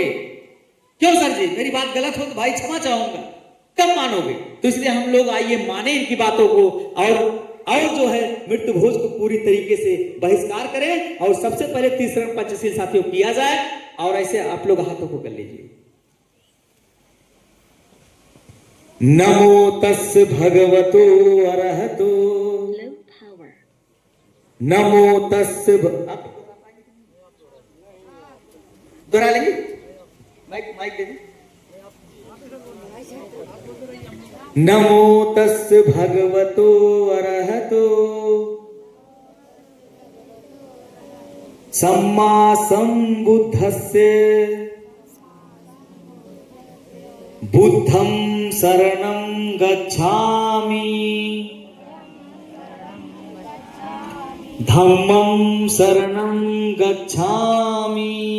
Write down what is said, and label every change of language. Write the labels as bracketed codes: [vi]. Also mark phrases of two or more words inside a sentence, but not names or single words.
[hi] क्यों सर जी, मेरी बात गलत हो तो भाई क्षमा चाहूंगा, कब मानोगे? तो इसलिए हम लोग आइए माने इनकी बातों को, और जो है मृत्यु भोज को पूरी तरीके से बहिष्कार करें, और सबसे पहले तीसरा पंचशील साथियों किया जाए, और ऐसे आप लोग हाथों को कर लीजिए। [pi] नमो तस् भगवतो अरहतो, नमो तस् [hi] दोहरा लेंगे, माइक दे दे। [pi] नमो तस् भगवतो अरहतो सम्मा सम्बुद्धस्य बुद्धं शरणं गच्छामि धम्मं शरणं गच्छामि